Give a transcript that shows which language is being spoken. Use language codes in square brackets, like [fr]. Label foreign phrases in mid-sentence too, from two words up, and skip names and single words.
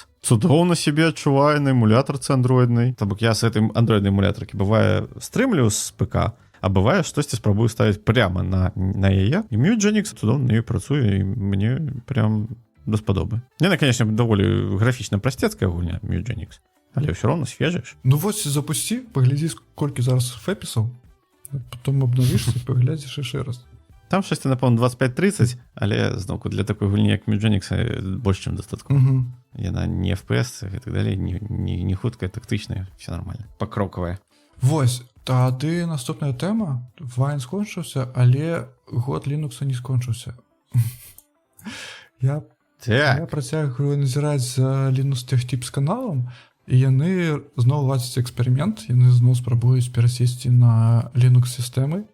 [be] Цудоўна сябе адчуваю на эмулятарцы андроіднай. То бок я з гэтым андроіднай эмулятаркі бывае стрымлю з ПК, а бывае штосьці спрабую ставіць прямо на яе. І Myogenix цудоўна на ёй працуе, і мне прям даспадобы. Яна, конечно, даволі графічна прасцецкая гульня Myogenix, але ўсё роўна свежаеш. Ну вось запусці, паглядзі, колькі зараз фэпісаў, потом абнавішся, паглядзіш яшчэ раз. [uk] Там щось, напевно, 25-30, але, знову, для такої гульні, як Myogenix, більш, чим достатково. [be] Яна не FPS і так далі, не хутка, тактична, [uk] все нормально. Покрокова. [be] Вось, тады наступная тэма. Вайн скончыўся, але год Linux не скончыўся. Я працягваю назіраць за Linux Tech Tips каналам, і яны зноў ладзяць эксперымент, яны зноў спрабуюць перасесці на Linux-сістэмы.